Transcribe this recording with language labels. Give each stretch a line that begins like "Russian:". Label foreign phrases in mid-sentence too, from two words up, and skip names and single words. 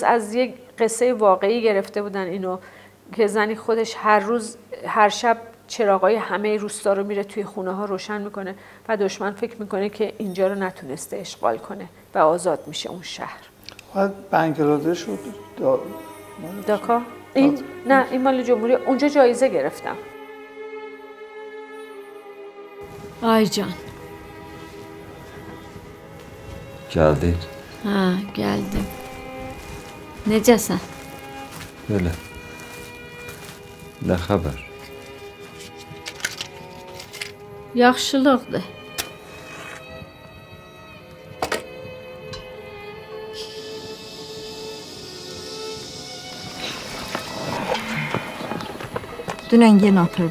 Persian: از یک قصه واقعی گرفته بودن اینو که زنی خودش هر شب چراغای همه روستا رو میره توی خونه ها روشن میکنه و دشمن فکر میکنه که اینجا رو نتونسته اشغال کنه و آزاد میشه اون شهر. بنگلادش بود داکا؟ نه این مال جمهوری. اونجا جایزه گرفتم.
Azerbaijani: Ay can. Geldin. Ha geldim. Necəsən?
Turkish: Böyle. Ne haber?
Azerbaijani: Yaxşılıqdır. Dünən yenə atırdı.